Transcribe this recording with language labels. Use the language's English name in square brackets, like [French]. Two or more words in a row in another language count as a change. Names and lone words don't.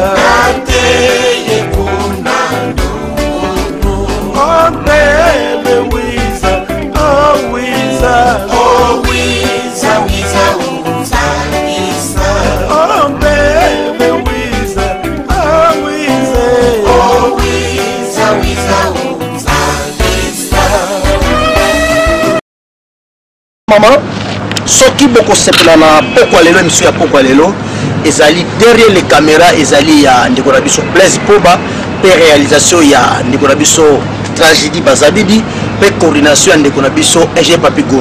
[English] Oh baby Wiza, oh Wiza, oh Wiza, Wiza, Wiza, Wiza. Oh baby Wiza, oh Wiza, oh Wiza, Wiza, Wiza, Wiza. [Lingala] Maman, soki boko sepela na poko lelo émission ya poko lelo ezali [French] derrière les caméras [Lingala] ezali ya ndeko na biso Blaise Poba pe réalisation ya ndeko na biso Tragédie Bazabidi pe coordination ya ndeko na biso EG Papigon.